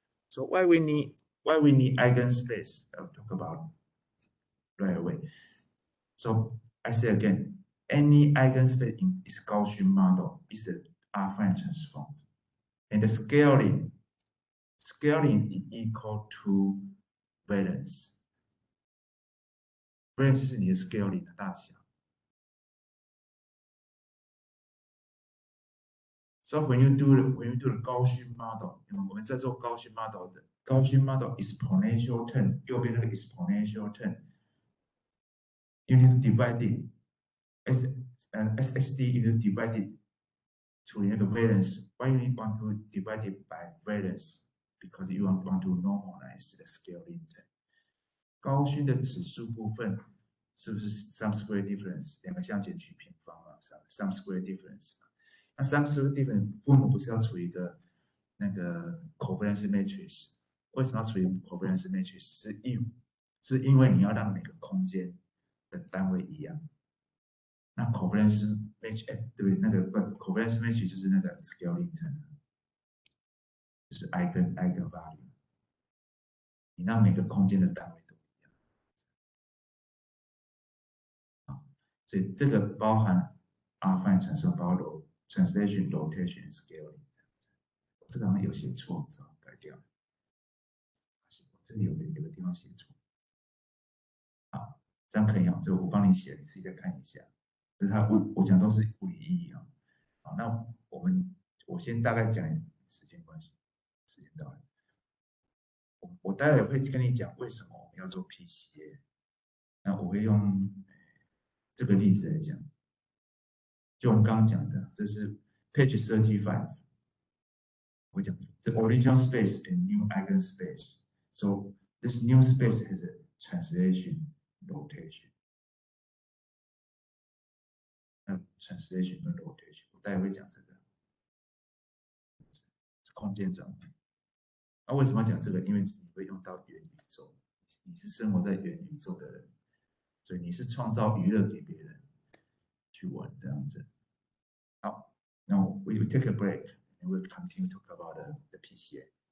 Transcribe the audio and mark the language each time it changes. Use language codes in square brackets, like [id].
[en] So why we need eigenspace? I'll talk about right away. So I say again, any eigenspace in this Gaussian model is an affine transform, and the scaling is equal to variance. [zh] Variance 是你的 scaling 的大小。 [en] So when you do the Gaussian model， [zh] 我们在做 [en] Gaussian model 的 Gaussian model exponential term， [zh] 右边那个 [en] exponential term，you need to divide it SXD you need to divide it to 那个 variance. Why you want to divide it by variance? Because you want to normalize the scaling term. [zh] 高勋的指数部分是不是 sum square difference？两个相减取平方嘛 ，sum square difference。那 sum square difference 父母不是要除一个那个 covariance matrix？为什么要除以 covariance matrix？ 是因为你要让每个空间的单位一样。那 covariance matrix， 对不对？那个 covariance matrix 就是那个 scaling term， 就是 eigenvalue。你让每个空间的单位都一样。好，所以这个包含 affine transform， 包括 translation、rotation、scaling。这个好像有写错，知道改掉。这里有个地方写错。好，这样可以啊，这我帮你写，你自己再看一下。这是我讲都是物理意义啊。好，那我先大概讲时间关系，时间到了。我待会会跟你讲为什么我们要做 PCA。那我会用这个例子来讲，就我们刚刚讲的，这是 page 35。我讲 [en] the original space and new eigenspace. So this new space has a translation rotation. [zh] 那 translation 跟 rotation， 我待会会讲这个空间转换。那为什么要讲这个？因为你会用到元宇宙，你是生活在元宇宙的人，所以你是创造娱乐给别人去玩这样子。好，那 [en] we will take a break and we'll continue to talk about the PCA.